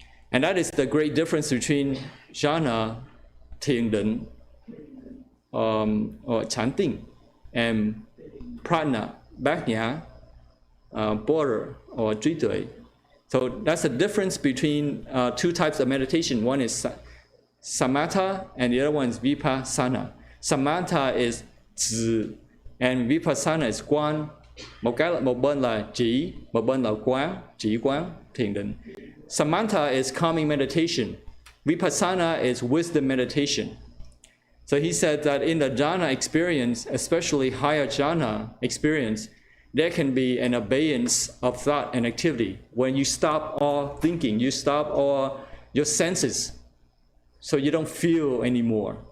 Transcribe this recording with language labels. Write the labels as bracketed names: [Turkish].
[English] And that is the great difference between jhana, thiền định, or chanting, and prajna, bhajna, border, or trí tuệ. So that's the difference between two types of meditation. One is samatha, and the other one is vipassana. Samatha is zi, and vipassana is quan. [Vietnamese] Một bên là chỉ, một bên là quán, chỉ quán, thiền định. [English] Samatha is calming meditation. Vipassana is wisdom meditation. So he said that in the jhana experience, especially higher jhana experience, there can be an abeyance of thought and activity. When you stop all thinking, you stop all your senses, so you don't feel anymore.